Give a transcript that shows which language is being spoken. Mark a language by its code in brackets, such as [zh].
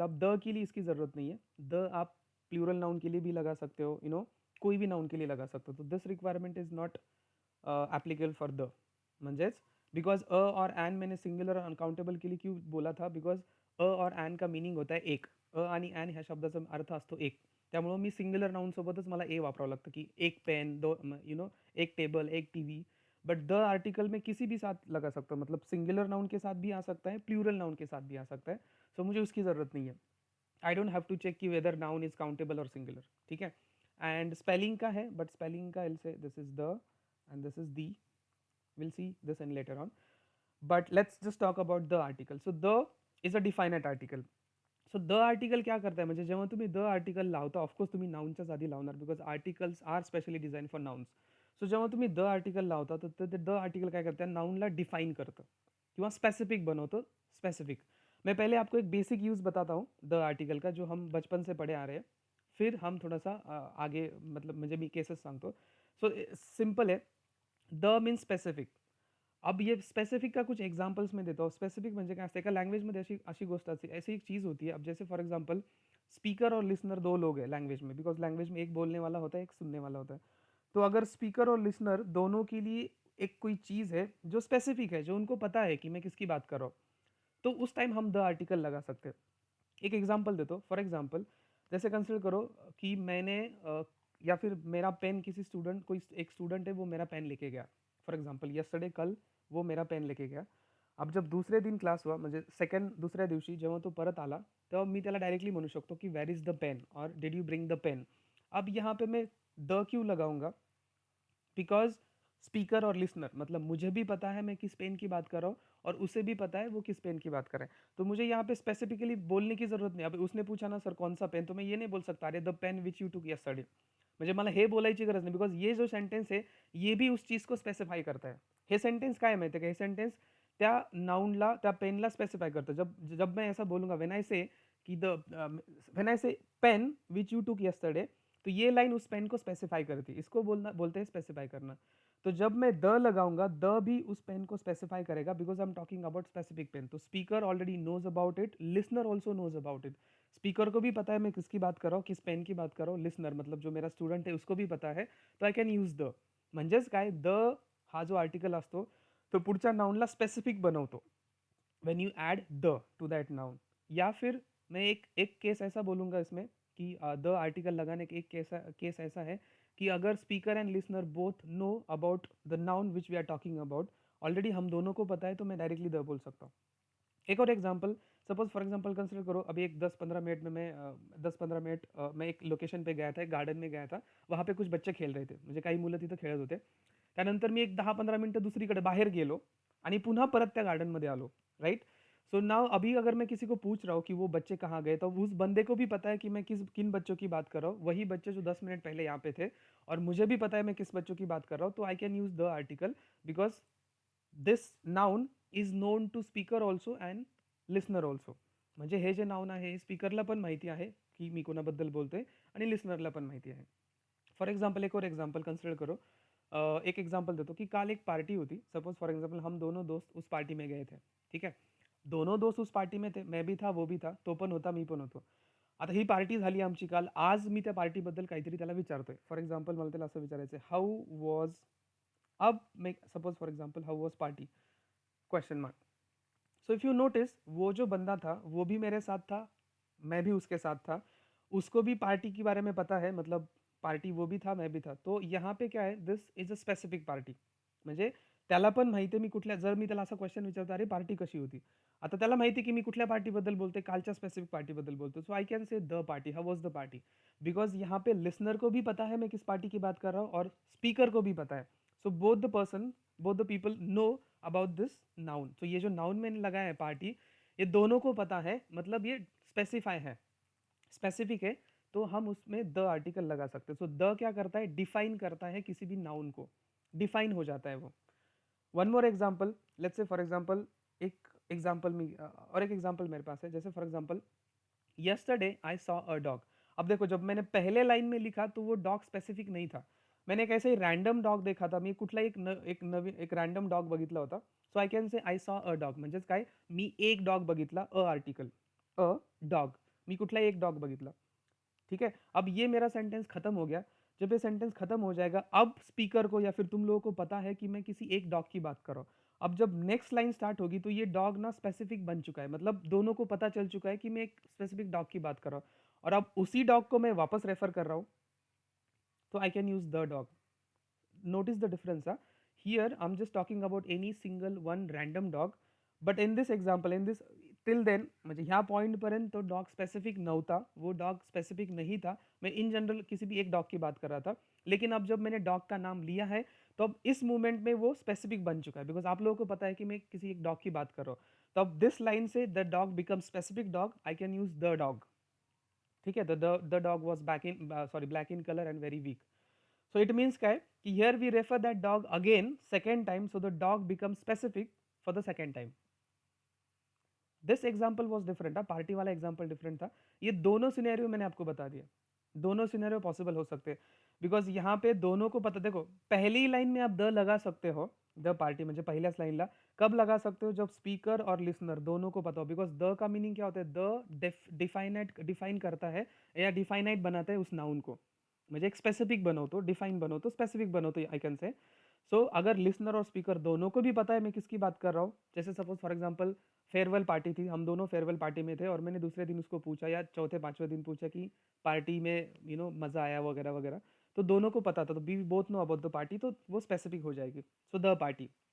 [hi] अब द के लिए इसकी ज़रूरत नहीं है. द आप प्लूरल नाउन के लिए भी लगा सकते हो, यू नो, कोई भी नाउन के लिए लगा सकते हो. [en] तो this requirement is not applicable for the. [mr] म्हणजेच [hi] बिकॉज अ और एन मैंने सिंगुलर और अनकाउंटेबल के लिए क्यों बोला था, बिकॉज अ और एन का मीनिंग होता है एक. अ आणि एन ह्या शब्दाचा अर्थ असतो एक. त्यामुळं मी सिंगुलर नाउन सोबतच मला ए वापरावं लागतं, की एक पेन, दो, [en] you know, [hi] एक टेबल, एक टीवी. बट द आर्टिकल में किसी भी साथ लगा सकता हूँ, मतलब सिंगुलर नाउन के साथ भी आ सकता है, प्लूरल नाउन के साथ भी आ सकता है. सो मुझे उसकी ज़रूरत नहीं है. [en] I don't have to check कि whether noun is countable और singular, [hi] ठीक है. एंड स्पेलिंग का है, बट स्पेलिंग का से this is the end this is the. [en] We'll see this in later on. But let's just talk about the article. So the is a definite article. [mr] So the article क्या करता है, म्हणजे जेव्हा तुम्ही the article लावता, of course तुम्ही नाउनच्याच आधी लावणार, [en] Because articles are specially design for nouns. [mr] So जेव्हा तुम्ही द आर्टिकल लावता तर ते द आर्टिकल काय करतं, नाउनला डिफाइन करतं किंवा स्पेसिफिक बनवतं. [hi] स्पेसिफिक, मैं पहले आपको एक बेसिक यूज़ बताता हूँ द आर्टिकल का, जो हम बचपन से पढ़े आ रहे हैं. फिर हम थोड़ा सा आगे मतलब [mr] म्हणजे मी केसेस सांगतो. सो सिंपल आहे. [en] The means specific. [hi] अब ये स्पेसिफिक का कुछ एग्जांपल्स मैं देता हूँ. [mr] स्पेसिफिक म्हणजे काय असते, एका लँग्वेजमध्ये अशी अशी गोष्ट असते, [hi] ऐसी एक चीज़ होती है. अब जैसे फॉर एग्जांपल स्पीकर और लिसनर दो लोग हैं लैंग्वेज में, बिकॉज लैंग्वेज में एक बोलने वाला होता है, एक सुनने वाला होता है. तो अगर स्पीकर और लिसनर दोनों के लिए एक कोई चीज़ है जो स्पेसिफिक है, जो उनको पता है कि मैं किसकी बात कर रहा हूँ, तो उस टाइम हम द आर्टिकल लगा सकते हैं. एक एग्जांपल देता हूँ. फॉर एग्जांपल जैसे कंसिडर करो कि मैंने या फिर मेरा पेन किसी स्टूडेंट, कोई एक स्टूडेंट है वो मेरा पेन लेके गया. फॉर एग्जांपल यस्टरडे, कल वो मेरा पेन लेके गया. [mr] अब जब दुसरे दिन क्लास हुआ, म्हणजे सेकंड दुसऱ्या दिवशी जेव्हा तो परत आला, तेव्हा मी त्याला डायरेक्टली म्हणू शकतो की [en] where is the pen [mr] और [en] Did you bring the pen. [hi] अब यहाँ पे मैं द क्यों लगाऊंगा, बिकॉज स्पीकर और लिसनर मतलब मुझे भी पता है मैं किस पेन की बात कर रहा हूँ, और उसे भी पता है वो किस पेन की बात कर रहे हैं. तो मुझे यहाँ पे स्पेसिफिकली बोलने की जरूरत नहीं. अब उसने पूछा ना सर कौन सा पेन, तो मैं ये नहीं बोल सकता अरे [en] The pen which you took yesterday. [mr] म्हणजे मला हे बोलायची गरज नाही, बिकॉज ये जो सेंटेन्स आहे [hi] ये भी उस चीज को स्पेसिफाई करता है. [mr] हे सेंटेन्स काय माहिती आहे का, हे सेंटेन्स त्या नाउनला, त्या पेनला स्पेसिफाई करतं. [hi] जब जब मैं ऐसा बोलूंगा, [en] when I say कि the when I say pen which you took yesterday, [hi] तो ये लाइन उस पेन को स्पेसिफाई करती है. इसको बोलना बोलते हैं स्पेसिफाई करना. तो जब मैं द लगाऊंगा, द भी उस पेन को स्पेसिफाई करेगा, [en] Because I am talking about specific pen. तो speaker already knows about it, listener also knows about it. [hi] Speaker को भी पता है मैं किसकी बात कर रहा हूँ, किस पेन की बात कर रहा हूँ. लिसनर मतलब जो मेरा स्टूडेंट है उसको भी पता है. [en] तो I can use the. [mr] म्हणजेच काय, द हा जो आर्टिकल असतो तो पुढच्या नाउनला स्पेसिफिक बनवतो [en] When you add the to that noun. [hi] या फिर मैं एक एक केस ऐसा बोलूँगा इसमें कि द आर्टिकल लगाने का एक केस ऐसा है कि अगर [en] speaker and listener both know about the noun which we are talking about, [hi] already हम दोनों को पता है, तो मैं डायरेक्टली द बोल सकता हूँ. एक और example, suppose for example consider करो, अभी एक 10-15 मिनट में मैं 10-15 मिनिट मैं एक लोकेशन पे गया था, एक गार्डन में गया था. वहाँ पे कुछ बच्चे खेळ रहे थे, [mr] म्हणजे काही मुलं तिथं खेळत होते. त्यानंतर मी एक 10-15 मिनटं दुसरीकडे बाहेर गेलो आणि पुन्हा परत त्या गार्डनमध्ये आलो. [en] Right. [hi] सो नाउ अभी अगर मैं किसी को पूछ रहा हूँ कि वो बच्चे कहाँ गए, तो उस बंदे को भी पता है कि मैं किन बच्चों की बात कर रहा हूँ. वही बच्चे जो 10 मिनट पहले यहाँ पे थे, और मुझे भी पता है मैं किस बच्चों की बात कर रहा हूँ. तो [en] I can use the article, because this noun is known to speaker also and listener also. [mr] म्हणजे हे जे नाउन आहे हे स्पीकरला पण माहिती आहे की मी कोणाबद्दल बोलतोय, आणि लिसनरला पण माहिती आहे. [hi] फॉर एग्जाम्पल एक और एग्जाम्पल कंसिडर करो. [mr] एक एग्जाम्पल देतो की काल एक पार्टी होती. [hi] सपोज फॉर एग्जाम्पल हम दोनों दोस्त उस पार्टी में गए थे. ठीक है. दोनों दोस्त उस पार्टी में थे, मैं भी था, वो भी था, [mr] तो पण होता, मी पण होतो. आता ही पार्टी झाली आमची काल. आज मी त्या पार्टीबद्दल काहीतरी त्याला विचारतोय. फॉर एक्झाम्पल मला त्याला असं विचारायचं आहे, [en] How was. [hi] अब मैं suppose for example [en] how was party, [hi] question mark. So if you notice, वो जो बंदा था वो भी मेरे साथ था, मैं भी उसके साथ था. उसको भी पार्टी के बारे में पता है, मतलब पार्टी वो भी था, मैं भी था. तो यहाँ पे क्या है, [en] This is a specific party. [mr] म्हणजे त्याला पण माहिती आहे मी कुठल्या, जर मी त्याला असा क्वेश्चन विचारतो अरे पार्टी कशी होती, आता त्याला माहिती की मी कुठल्या पार्टीबद्दल बोलते, कालच्या स्पेसिफिक पार्टीबद्दल बोलतो. [en] so I can say the party, [hi] how was the party, because यहाँ पे लिसनर को भी पता है मैं किस पार्टी की बात कर रहा हूँ, और स्पीकर को भी पता है. [en] So both the people know about this noun. [hi] तो ये जो नाउन मैंने लगाया है पार्टी, ये दोनों को पता है, मतलब ये स्पेसिफाई है, स्पेसिफिक है. तो हम उसमें द आर्टिकल लगा सकते हैं. सो द क्या करता है, डिफाइन करता है किसी भी नाउन को, डिफाइन हो जाता है वो. One more example, let's say for example एक एग्जाम्पल में और एक एग्जाम्पल मेरे पास है. जैसे for example [en] Yesterday I saw a dog. [hi] अब देखो जब मैंने पहले लाइन में लिखा तो वो डॉग स्पेसिफिक नहीं था. मैंने एक ऐसे ही रॅन्डम डॉग देखा था. [mr] मी कुठला एक नवीन एक रॅन्डम डॉग बघितला होता. [en] so I can say I saw a dog, [mr] म्हणजेच काय, मी एक डॉग बघितला, अ आर्टिकल, अ डॉग, मी कुठला एक डॉग बघितला. [hi] ठीक है. अब ये मेरा सेंटेंस खत्म हो गया. जब ये सेंटेंस खत्म हो जाएगा, अब स्पीकर को या फिर तुम लोगों को पता है कि मैं किसी एक डॉग की बात कर रहा हूँ. अब जब नेक्स्ट लाइन स्टार्ट होगी तो ये डॉग ना स्पेसिफिक बन चुका है, मतलब दोनों को पता चल चुका है कि मैं एक स्पेसिफिक डॉग की बात कर रहा हूँ. और अब उसी डॉग को मैं वापस रेफर कर रहा हूँ, तो [en] I can use the dog. notice the difference. Here I'm just talking about any single one random dog, but in this example, in this, till then [mr] म्हणजे ह्या पॉइंट पर्यंत तो डॉग स्पेसिफिक नव्हता, [hi] वो डॉग स्पेसिफिक नहीं था. मैं in general किसी भी एक डॉग की बात कर रहा था. लेकिन अब जब मैंने डॉग का नाम लिया है, तो अब इस मोमेंट में वो स्पेसिफिक बन चुका है, बिकॉज आप लोगों को पता है कि मैं किसी एक डॉग की बात कर रहा हूँ. [en] तो अब this line से the dog become specific dog, I can use the dog. [hi] ठीक है. [en] The dog was back in sorry black in colour and very weak. So it means काय की here we refer that dog again second time, so the dog become specific for the second time. [hi] This example was different था, party वाला example different था. ये दोनों scenario मैंने आपको बता दिया, दोनों सिनेरियो पॉसिबल हो सकते हैं. बिकॉज यहाँ पे दोनों को पता, देखो पहली लाइन में आप द लगा सकते हो, द पार्टी [mr] म्हणजे पहिल्याच लाईनला [hi] कब लगा सकते हो, जब स्पीकर और लिसनर दोनों को पता हो. बिकॉज द का मीनिंग क्या होता है, द डिफाइन करता है या डिफाइनाइट बनाता है उस नाउन को. [mr] म्हणजे एक स्पेसिफिक बनवतो, डिफाइन बनवतो, स्पेसिफिक बनवतो, [en] I can say. [hi] सो अगर लिसनर और स्पीकर दोनों को भी पता है मैं किसकी बात कर रहा हूँ, जैसे suppose for example farewell party थी, हम दोनों फेयरवेल पार्टी में थे और मैंने दूसरे दिन उसको पूछा या चौथे पांचवें दिन पूछा कि पार्टी में मजा आया वगैरह वगैरह, तो दोनों को पता था, तो [en] we both know about the party, [hi] तो वो स्पेसिफिक हो जाएगी. So the party.